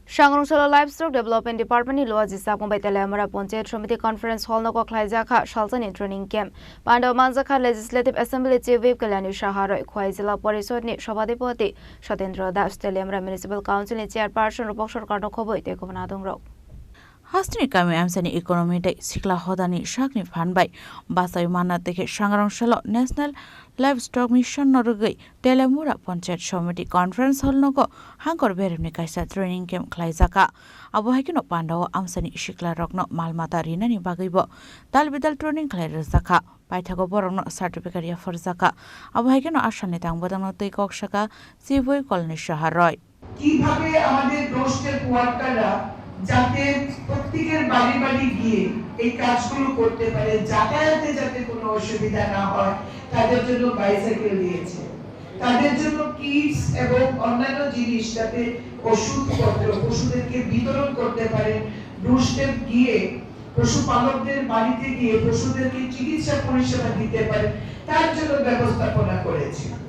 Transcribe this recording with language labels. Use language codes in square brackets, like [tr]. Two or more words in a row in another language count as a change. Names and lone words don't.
[trp] Shangrongshalo Livestock Development Department ni loa jisa mumbai telamara Panchayat Samiti Conference Hall no khlaija kha shaltan in [en] training camp [trp] Pandaw Manjakha Legislative Assembly Chief Whip Kalyani Shaharoi Khwai Jila Parishad ni Sabhadipati Satendra Das Telamara Municipal Council ni Chairperson Rupok Sarkar no khoboi te kobna dongrok Hastini kami amsani [en] economy day [trp] sikla hodani shakni phanbai basai mana teke Shangrongshalo National Livestock Mission norugai Telamura Panchayat Samiti Conference Hall nogo hangkor beremni kaisa [en] training camp [trp] khlaijaka abo hakino Pandaw amsani sikla rokno malmata rinani bagaibo dalbidal training khlairjaka paithago borokno certificate ya forjaka abo hakino ashani tangbodangno tei kokshaka siboi kolni shaharoi [bn] কিভাবে আমাদের ডোস্টের ওয়ার্কাররা যাতে প্রত্যেকের বাড়ি বাড়ি গিয়ে এই কাজগুলো করতে পারে যাতায়াতে যাতে কোনো অসুবিধা না হয় তাদের জন্য বাইসাইকেল দিয়েছে তাদের জন্য কিটস এবং অন্যান্য জিনিস যাতে ওষুধপত্র পশুদেরকে বিতরণ করতে পারে ডোস্টে গিয়ে পশুপালকদের বাড়িতে গিয়ে পশুদেরকে চিকিৎসা পরিষেবা দিতে পারে তার জন্য ব্যবস্থাপনা করেছে